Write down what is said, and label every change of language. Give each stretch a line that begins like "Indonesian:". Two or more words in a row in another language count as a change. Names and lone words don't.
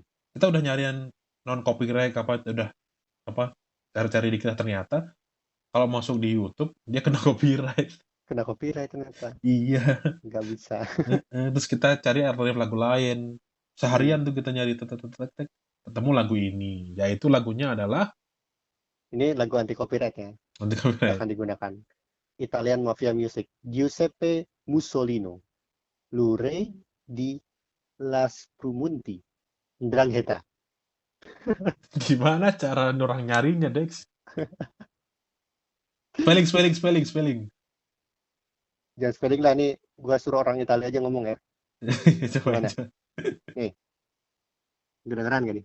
Indonesian: kita udah nyarian non copyright apa udah apa cari-cari dikit ternyata kalau masuk di YouTube dia kena copyright. Kena copyright ternyata. Iya, Nggak bisa. heeh, terus kita cari alternatif lagu lain. Hmm. Seharian tuh kita nyari tek tek tek tek tek, ketemu lagu ini, yaitu lagunya adalah Ini lagu anti copyright ya. nanti Nggak copyright. akan digunakan. Italian Mafia Music. Giuseppe Mussolino. Lurei di Las Prumunti. Ndrangheta. Gimana cara orang nyarinya, Dex? Spelling. Jangan spelling lah nih. Gua suruh orang Italia aja ngomong ya. Coba Gimana? aja. Nih, kedengeran gak nih?